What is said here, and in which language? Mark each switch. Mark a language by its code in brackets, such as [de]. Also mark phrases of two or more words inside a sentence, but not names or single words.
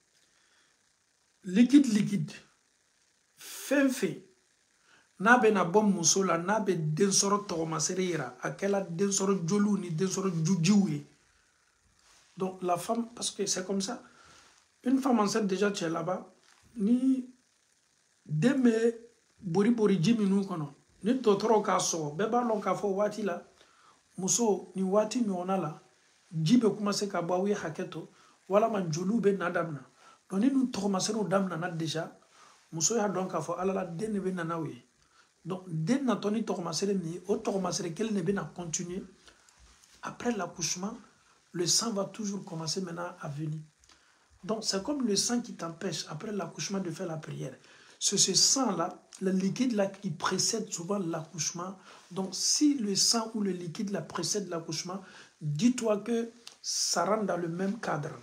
[bm] liquide fɛn fɛn n'a bɛ na bɔ muso la n'a bɛ den sɔrɔ tɔgɔmasere yira a kɛla den sɔrɔ joliw ni den sɔrɔ jujiw ye [fr] donc la femme parce que c'est comme ça une femme enceinte déjà tu es là-bas [bm] ni den bɛ bori ji minnu kɔnɔ ni dɔgɔtɔrɔw k'a sɔgɔ bɛɛ b'a dɔn k'a fɔ waati la muso ni waati ɲɔgɔnna la ji bɛ commencer ka bɔ aw ye hakɛ to walama joliw bɛ na daminɛ donc ni ninnu tɔgɔmaserew daminɛna déjà muso y'a dɔn k'a fɔ ala la den de bɛ na n'aw ye donc den natɔ ni tɔgɔmasere min ye o tɔgɔmasere kelen de bɛ na continuer [fr] après l'accouchement le sang va toujours commencer maintenant à venir donc c'est comme le sang qui t'empêche après l'accouchement de faire la prière c'est ce sang-là, le liquide-là qui précède souvent l'accouchement. Donc, si le sang ou le liquide-là précède l'accouchement, dis-toi que ça rentre dans le même cadre-là.